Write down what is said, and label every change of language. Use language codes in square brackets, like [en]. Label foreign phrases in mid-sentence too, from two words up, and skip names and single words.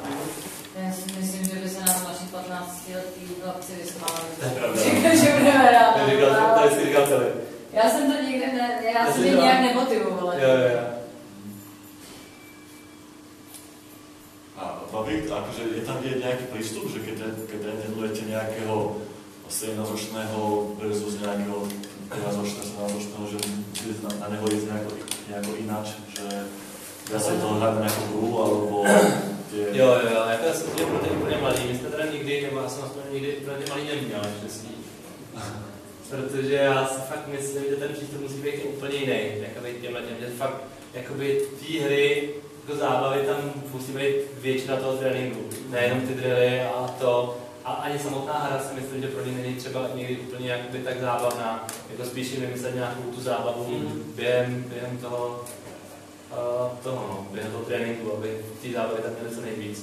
[cs] Já si myslím, že by se nám naši 15letý chlapci vysmáli. To je pravda. Že budeme hrát. To je říkal celý. Já jsem to nikdy já jsem mě nějak nemotivovala. Jo. [sk] A baví, akože je tam nejaký prístup, že keď trénujete nejakého 17-ročného versus nejakého 13-ročného, že na neho ísť nejako ináč, že dá sa to hrať na nejakú hru, alebo tie... [cs] Jo, jako já jsem chtěl pro ty úplně mladý, my jsme teda nikdy, nebo já jsem aspoň nikdy pro ty mladý neměl, štěstí. Protože já si fakt myslím, že ten přístup musí být úplně jiný, jakoby těmhle těm, že fakt, jakoby té hry, jako zábavy tam musí být většina toho tréninku, nejenom ty drilly a to, a ani samotná hra si myslím, že pro ně není třeba někdy úplně jakoby tak zábavná, jako spíš jim vymyslet nějakou tu zábavu během toho během toho tréninku, aby ty zábavy tam měly co nejvíc.